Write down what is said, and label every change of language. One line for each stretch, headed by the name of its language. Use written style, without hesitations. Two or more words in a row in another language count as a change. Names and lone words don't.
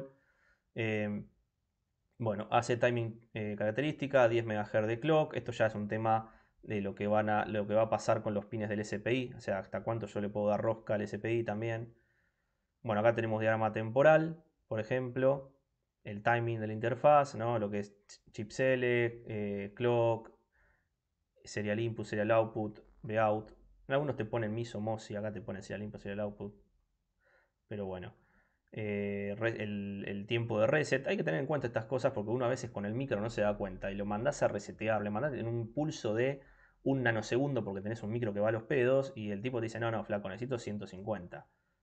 Spanish: Eh, bueno, hace timing característica, 10 MHz de clock. Esto ya es un tema de lo que va a pasar con los pines del SPI, o sea, hasta cuánto yo le puedo dar rosca al SPI también. Bueno, acá tenemos diagrama temporal, por ejemplo, el timing de la interfaz, ¿no? Lo que es
English: chip select, clock, serial input, serial output, vout.
Spanish: En algunos te ponen MISO, MOSI, acá te ponen
English: serial input, serial output.
Spanish: Pero bueno, el tiempo de reset. Hay que tener en cuenta estas cosas porque uno a veces con el micro no se da cuenta y lo mandás a resetear, le mandás en un pulso de un nanosegundo porque tenés un micro que va a los pedos y el tipo te dice, no, no, flaco, necesito 150. ¿Entendés?